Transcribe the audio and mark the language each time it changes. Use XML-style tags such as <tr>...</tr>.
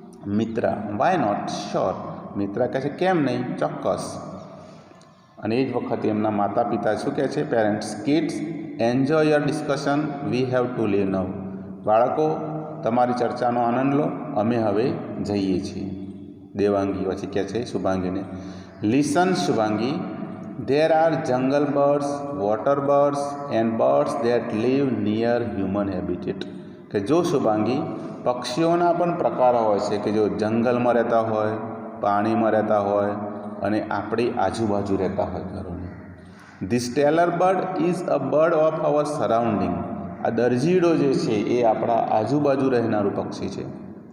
<gu>Mitra,</gu> <en>Why not, sure.</en> <gu>Mitra કહે છે કેમ નહીં, ચોક્કસ. અને એ જ વખતે એમના માતા પિતા શું કહે છે, parents,</gu> <en>Kids enjoy your discussion, we have to leave now.</en> <gu>બાળકો, તમારી ચર્ચાનો આનંદ લો, અમે હવે જઈએ છીએ. દેવાંગી પછી કહે છે શુભાંગીને,</gu> <en>Listen Shubhangi, there are jungle birds, water birds and birds that live near human habitat.</en> <gu>કે જો શુભાંગી, પક્ષીઓના પણ પ્રકાર હોય છે કે જો જંગલમાં રહેતા હોય, પાણીમાં રહેતા હોય અને આપણી આજુબાજુ રહેતા હોય ઘરોની.</gu> <en>This tailor bird is a bird of our surrounding.</en> <gu>આ દરજીડો જે છે એ આપણા આજુબાજુ રહેનારું પક્ષી છે.</gu>